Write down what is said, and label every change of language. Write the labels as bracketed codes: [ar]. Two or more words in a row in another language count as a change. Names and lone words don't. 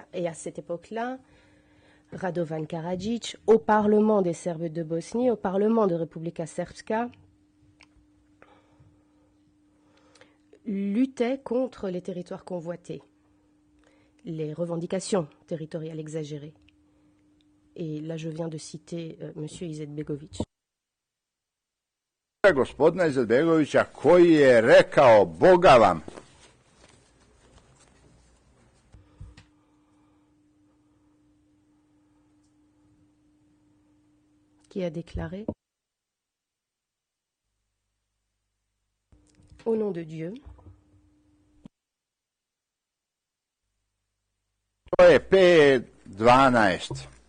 [fr] Et à cette époque-là, Radovan Karadzic, au Parlement des Serbes de Bosnie, au Parlement de Republika Srpska, luttait contre les territoires convoités, les revendications territoriales exagérées. Et là, je viens de citer M. Izetbegović. [sr] Gospodina Izetbegovića koji je rekao Boga vam. [fr] Qui a déclaré au nom de Dieu. [sr] To je P12.